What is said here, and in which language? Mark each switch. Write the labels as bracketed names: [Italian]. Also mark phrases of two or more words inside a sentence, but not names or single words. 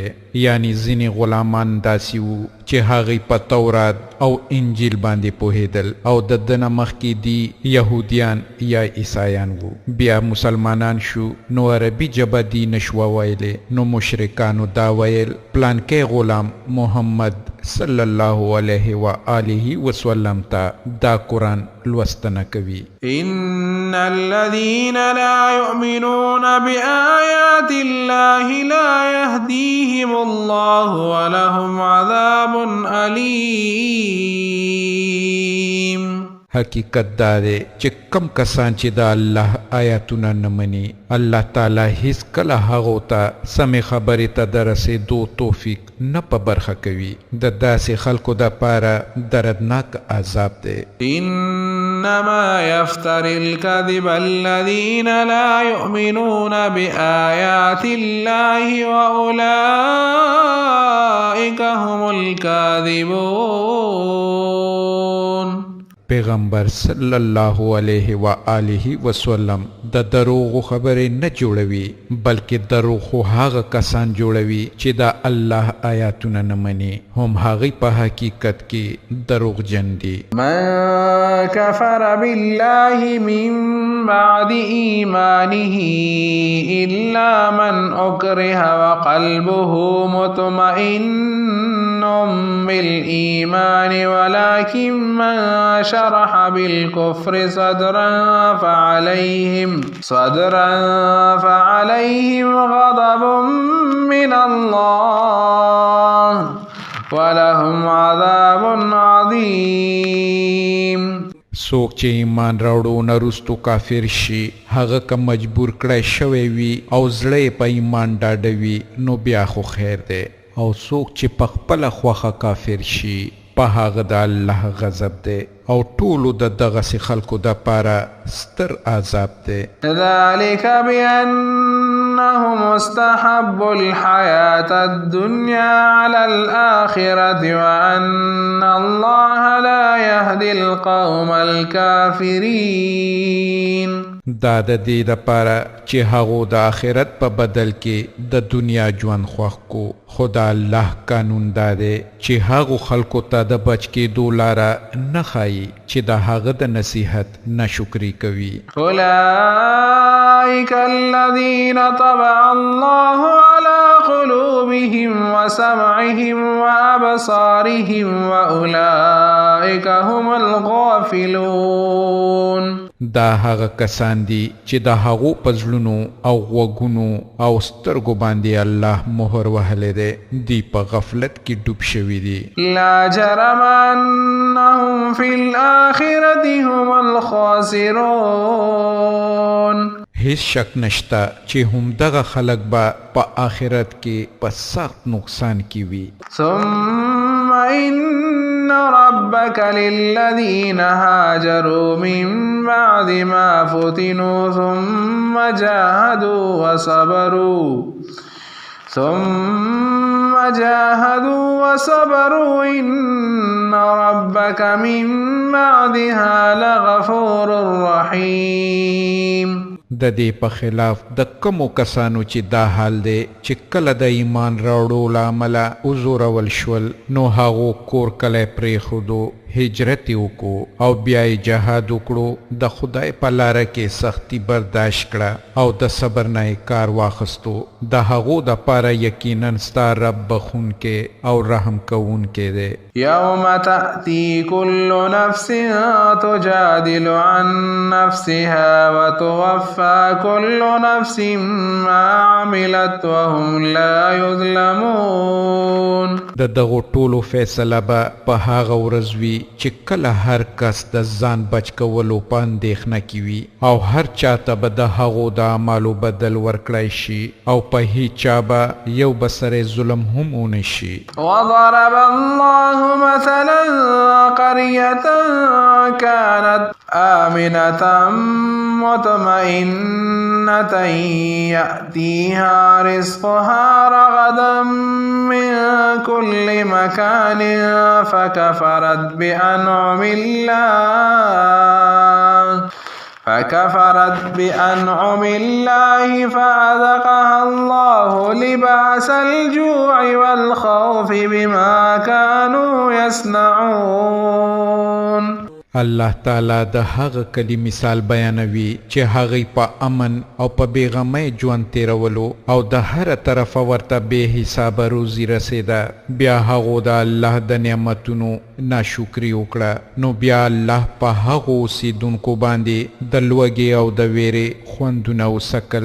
[Pashto] یعنی ځینې غلامان داسې وو چې هغوی په تورات او انجیل باندې پوهېدل او د ده نه مخکې دی یهودیان یا عیسایان وو. بیا مسلمانان شو نو عربي ژبه دی نشوه ویلې نو مشرکانو دا ویل پلانکی غلام محمد [Arabic] صلی الله علیه و آله وسلم [Pashto] ته دا قرآن لوستنه کوي. [Arabic] ان الذين لا يؤمنون بآيات الله لا يهديهم الله ولهم عذاب أليم. [Pashto] حقیقت دا دی چې کم کسان چې د الله آیاتونه نه مني الله تعالی هیڅ کله هغو ته سمې خبرې ته د رسېدو توفیق نه په برخه کوي. د داسې خلکو دپاره دردناک عذاب دی. [Arabic] انما يفتر الكذب الذين لا يؤمنون بآيات الله وأولئك هم الكاذبون. [Pashto] پیغمبر [Arabic] صلی الله علیه و آله وسلم [Pashto] د دروغو خبرې نه جوړوي بلکې دروغ خو هغه کسان جوړوي چې د الله آیاتونه نه مني هم هغوی په حقیقت کې دروغجن دي. [Arabic] من كفر بالله من بعد إيمانه إلا من أكره وقلبه مطمئن بالإيمان ولكن من شرح بالكفر صدرا فعليهم غضب من الله ولهم عذاب عظيم. [Pashto] څوک چې ایمان راوړو نه وروستو کافر شي هغه که مجبور کړی شوی وي او زړه یې په ایمان ډاډه وي نو بیا خو خیر دی، او څوک چې په خپله خوښه کافر شي په هغه د الله غضب دی او ټولو د دغسې خلکو دپاره ستر عذاب دی. [Arabic] ذلك بأنهم استحبوا الحياة الدنيا على الآخرة وأن الله لا يهدي القوم الكافرين. [Pashto] دا د دې دپاره چې هغو د آخرت په بدل کې د دنیا ژوند خوښ کو، خو د الله قانون دا دی چې هغو خلکو ته د بچ کېدو لاره نه ښایي چې د هغه د نصیحت ناشکري کوي. [Arabic] أولئك الذين طبع الله على قلوبهم وسمعهم وأبصارهم وأولئك هم الغافلون. [Pashto] دا هغه کسان دي چې د هغو په زړونو او غوږونو او سترګو باندې الله مهر وهلی دی، دی په غفلت کې ډوب شوي دي. [Arabic] لا جرم أنهم في الآخرة هم الخاسرون. [Pashto] هیڅ شک نشته چې هم دغه خلک به په آخرت کې په سخت نقصان کې وي. [Arabic] ثم إن ربك للذين هاجروا من بعد ما فتنوا ثم جاهدوا وصبروا إن ربك من بعدها لغفور رحيم. [Pashto] د دې په خلاف د کمو کسانو چې دا حال دی چې کله د ایمان راوړو له امله وزورول شول نو هغو کور کلی پرېښودو، هجرت یې وکړو او بیا یې جهاد وکړو، د خدای په لاره کې سختی برداشت کړه او د صبر نه یې کار واخیستو. د هغو دپاره یقینا ستا رب بخونکی او رحم کوونکی دی. [Arabic] يوم تأتي كل نفس تجادل عن نفسها وتوفى كل نفس ما عملت وهم لا يظلمون. [Pashto] د دغو ټولو فیصله به په هغه ورځ وي چې کله هر کس د ځان بچ کولو په اندېښنه کې وي او هر چاته به د هغو د اعمالو بدل ورکړی شي او په هیچ چا به یو به سره ظلم هم ونه شي. [Arabic] وضرب الله مثلا قرية كانت آمنة مطمئنة يأتيها رزقها رغدا من كل مكان فكفرت بأنعم الله فأذقها الله لباس الجوع والخوف بما كانوا يصنعون. [Pashto] الله تعالی د هغه کلی مثال بیانوي چې هغې په امن او په بېغمۍ ژوند تیرولو او د هره طرفه ورته بې حسابه روزي رسېده، بیا هغو د الله د نعمتونو ناشکري وکړه نو بیا الله په هغو اوسېدونکو باندې د لوږې او د ویرې خوندونه وسکل.